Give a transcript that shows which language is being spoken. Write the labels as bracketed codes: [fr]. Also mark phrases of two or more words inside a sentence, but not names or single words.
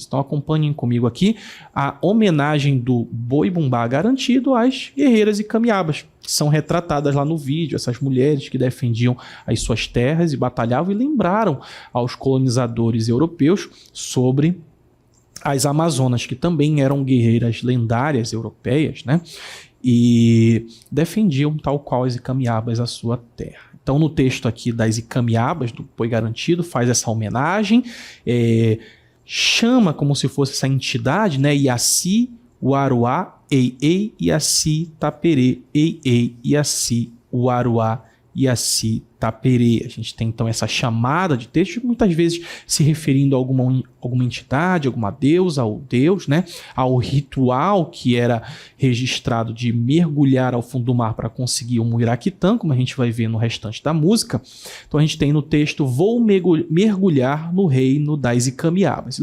[pt] Então acompanhem comigo aqui a homenagem do Boi Bumbá Garantido às guerreiras Icamiabas, que são retratadas lá no vídeo, essas mulheres que defendiam as suas terras e batalhavam e lembraram aos colonizadores europeus sobre as Amazonas, que também eram guerreiras lendárias europeias, né? E defendiam, tal qual as Icamiabas, a sua terra. Então, no texto aqui das Icamiabas, do Boi Garantido, faz essa homenagem, chama como se fosse essa entidade, né? [tpw] Iaci, Uaruá, Ei, Iaci, Taperê, Ei, Iaci, Uaruá, Iaci, Taperê. [pt] A gente tem então essa chamada de texto, muitas vezes se referindo a alguma entidade, alguma deusa ou deus, né? Ao ritual que era registrado de mergulhar ao fundo do mar para conseguir um muiraquitã, como a gente vai ver no restante da música. Então a gente tem no texto: vou mergulhar no reino das Icamiabas.